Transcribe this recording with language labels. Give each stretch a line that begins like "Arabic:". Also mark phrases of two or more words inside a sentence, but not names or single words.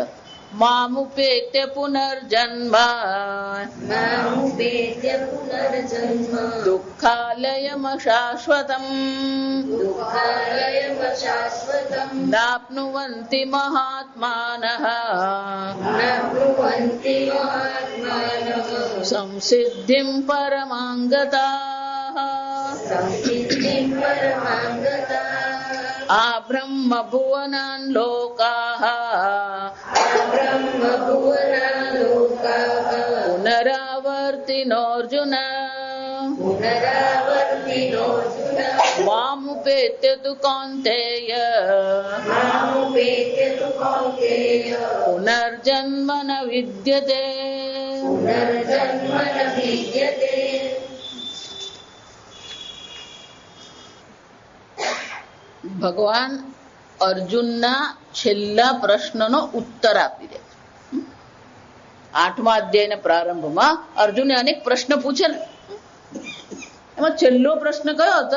Sanskrit: मामुपेत्य पुनर्जन्म दुःखालयमशाश्वतम् नाप्नुवन्ति महात्मानः संसिद्धिं परमां गताः। संसिद्धिं परमां गताः આ બ્રહ્મ ભુવનાન લોકાઃ ब्रह्मभुवना लोकाः પુનરાવર્તિનોર્જુન पुनरावर्तिनोऽर्जुन મામુપેત્ય તુ કૌન્તેય मामुपेत्य तु कौन्तेय પુનર્જન્મ ન વિદ્યતે. पुनर्जन्म न विद्यते
Gujarati: ભગવાન અર્જુનના છેલ્લા પ્રશ્નનો ઉત્તર આપી દે છે. 8મા અધ્યાયના પ્રારંભમાં અર્જુને અનેક પ્રશ્ન પૂછે ને, એમાં છેલ્લો પ્રશ્ન કયો હતો?